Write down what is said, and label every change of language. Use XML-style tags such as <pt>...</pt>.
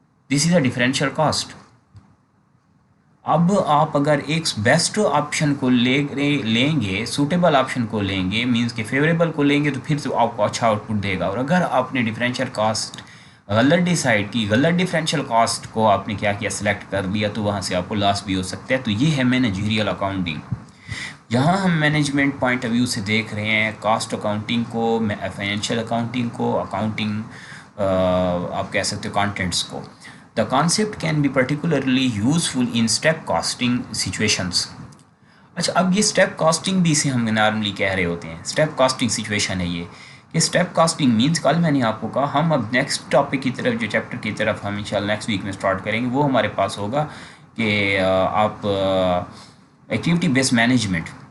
<en>This is a differential cost.</en> <ur>اب آپ اگر ایک بیسٹ آپشن کو لیں گے، سوٹیبل آپشن کو لیں گے، مینس کہ فیوریبل کو لیں گے، تو پھر تو آپ کو اچھا آؤٹ پٹ دے گا. اور اگر آپ نے ڈفرینشیل کاسٹ غلط ڈیسائیڈ کی، غلط ڈفرینشیل کاسٹ کو آپ نے کیا سلیکٹ کر لیا، تو وہاں سے آپ کو لاس بھی ہو سکتا ہے. تو یہ ہے مینیجریل اکاؤنٹنگ. یہاں ہم مینجمنٹ پوائنٹ آف ویو سے دیکھ رہے ہیں کاسٹ اکاؤنٹنگ کو، فائنینشیل اکاؤنٹنگ کو، اکاؤنٹنگ آپ کہہ سکتے ہو کانٹینٹس کو.</ur> <en>The concept can be particularly useful in step costing situations.</en> <ur>اچھا، اب یہ اسٹیپ کاسٹنگ بھی اسے ہم نارملی کہہ رہے ہوتے ہیں. اسٹیپ کاسٹنگ سچویشن ہے یہ کہ اسٹیپ کاسٹنگ مینس، کل میں نے آپ کو کہا ہم اب نیکسٹ ٹاپک کی طرف، جو چیپٹر کی طرف ہم انشاءاللہ نیکسٹ ویک میں اسٹارٹ کریں گے، وہ ہمارے پاس ہوگا کہ آپ ایکٹیویٹی بیس مینجمنٹ.</ur>